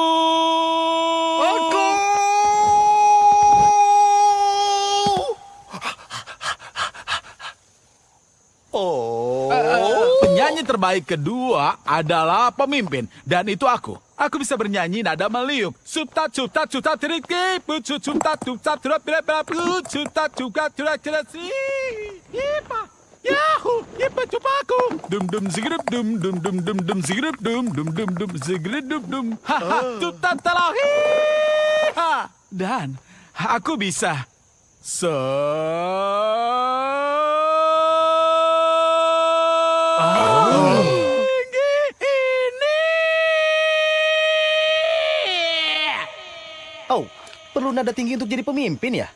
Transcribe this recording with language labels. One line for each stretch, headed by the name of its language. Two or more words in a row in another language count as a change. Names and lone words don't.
Indonesian: Penyanyi terbaik kedua adalah pemimpin. Dan itu aku. Aku bisa bernyanyi nada meliuk. Supta supta supta triki, supta supta supta supta supta supta Yipa, yahoo, yipa cupaku. Dum dum zigrup dum dum dum dum dum zigrup dum dum dum dum zigrup dum dum. Haha, supta talahi. Dan aku bisa Oh, perlu nada tinggi untuk jadi pemimpin ya?